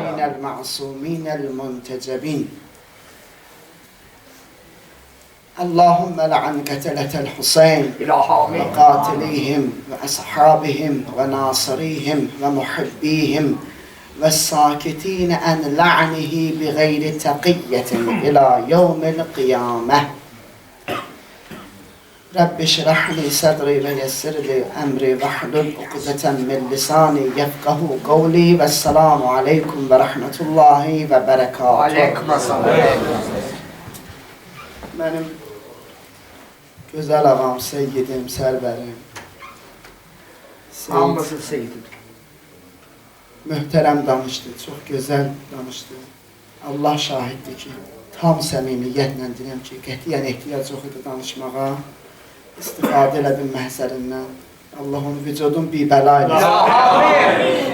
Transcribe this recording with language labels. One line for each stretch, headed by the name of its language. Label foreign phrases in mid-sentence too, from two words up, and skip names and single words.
Arabic: من المعصومين المنتجبين. اللهم لعن قتلة الحسين وقاتليهم وأصحابهم وناصريهم ومحبيهم والساكتين عن لعنه بغير تقية إلى يوم القيامة. رب اشرح لي صدري ويسر لي أمري واحلل عقدة من لساني يفقه قولي والسلام عليكم ورحمة الله وبركاته.
Azerbaijani: Aleyküm selam. Benim güzel ağam, seyyidim, sərbərim, Hamısın seyyidim. möhtərəm danışdı, çox gözəl danışdı. Allah şahiddir ki, tam səmimiyyətlə deyirəm ki, qətiyyən ehtiyac yox idi danışmağa. İstifadə elədim məhzərindən. Allah onu vücudun bir bəla eləsin.